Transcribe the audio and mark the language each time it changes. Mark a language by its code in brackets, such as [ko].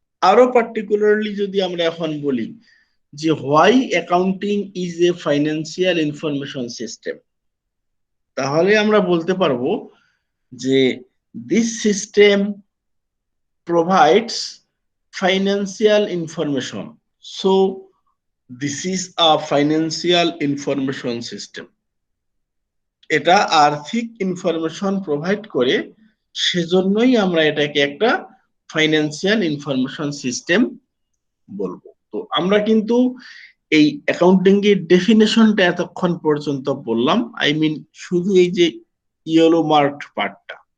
[bn] আরো পার্টিকুলারলি যদি আমরা এখন বলি যে [en] why accounting is a financial information system, [bn] তাহলে আমরা বলতে পারবো যে [en] This system provides financial information. So this is a financial information system. [bn] এটা আর্থিক ইনফরমেশন প্রোভাইড করে, সেজন্যই আমরা এটাকে একটা ফাইন্যান্সিয়াল ইনফরমেশন সিস্টেম বলবো। তো আমরা কিন্তু এই অ্যাকাউন্টিং এর ডেফিনেশনটা এতক্ষণ পর্যন্ত বললাম, [en] I mean [bn] শুধু এই যে ইয়েলো মার্কড পার্টটা।